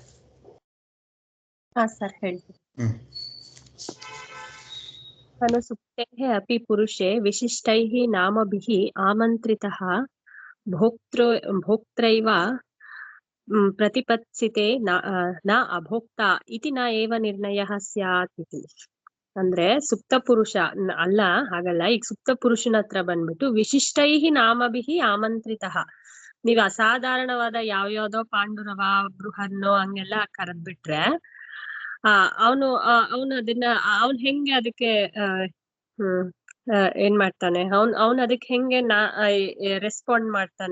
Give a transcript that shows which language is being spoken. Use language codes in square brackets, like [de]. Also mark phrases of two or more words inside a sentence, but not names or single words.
[kn] ಹಾ ಸರ್, ಹೇಳ್ತೀನಿ. [sa] ಅನುಸುಪ್ತೇಃ ಅಪಿ ಪುರುಷೇ ವಿಶಿಷ್ಟೈಃ ನಾಮಭಿಃ ಆಮಂತ್ರಿತಃ ಭೋಕ್ತ್ರೈವ ಪ್ರತಿಪತ್ಸಿತೆ ನ ಅಭೋಕ್ತಾ ಇತಿ ನ ಏವ ನಿರ್ಣಯಃ ಸ್ಯಾತ್ ಇತಿ. [kn] ಅಂದ್ರೆ ಸುಪ್ತ ಪುರುಷ ಅಲ್ಲ, ಹಾಗಲ್ಲ. ಈಗ ಸುಪ್ತ ಪುರುಷನ ಹತ್ರ ಬಂದ್ಬಿಟ್ಟು [sa] ವಿಶಿಷ್ಟೈಃ ನಾಮಭಿಃ ಆಮಂತ್ರಿತಃ, [kn] ನೀವ್ ಅಸಾಧಾರಣವಾದ ಯಾವ್ಯಾವ್ದೋ ಪಾಂಡುರವ ಬೃಹನ್ನೋ ಹಂಗೆಲ್ಲ ಕರೆದ್ಬಿಟ್ರೆ ಅವನು ಅದನ್ನ ಅವನ್ ಹೆಂಗೆ ಅದಕ್ಕೆ ಏನ್ ಮಾಡ್ತಾನೆ, ಅವ್ನ್ ಅದಕ್ಕೆ ಹೆಂಗೆ ರೆಸ್ಪಾಂಡ್ ಮಾಡ್ತಾನೆ?